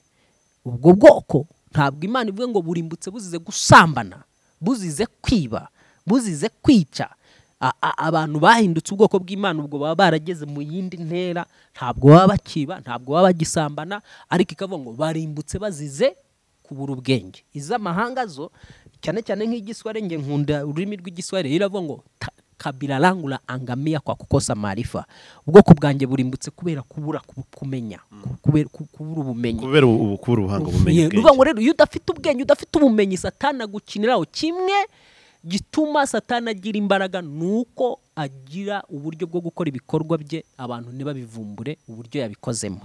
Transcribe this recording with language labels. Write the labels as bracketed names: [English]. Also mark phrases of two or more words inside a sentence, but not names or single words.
[Kinyarwanda] Ubwo bwoko ntabwo Imana ivuga ngo burimbutse buzize gusambana, buzize kwiba, buzize kwica. Abantu bahindutse ubwoko bw'Imana ubwo baba barageze mu yindi ntera, ntabwo baba bakiba, ntabwo baba bagisambana, ariko ikavuga ngo barimbutse bazize kubura ubwenge. Iz'amahanga zo cyane cyane nk'igiswahili, nge nkunda ururimi rw'igiswahili, iravuga ngo [Swahili] kabila langu la angamia kwa kukosa maarifa. [Kinyarwanda] Ubwoko bwanjye burimbutse kubera kubura kumenya, kubura ubumenyi, kubera ubuhanga bumenyi. Nuvuga ngo rero iyo udafite ubwenge, udafite ubumenyi, Satani agukiniraho. Kimwe gituma Satani agira imbaraga nuko agira uburyo bwo gukora ibikorwa bye abantu ntibabivumbure uburyo yabikozemo.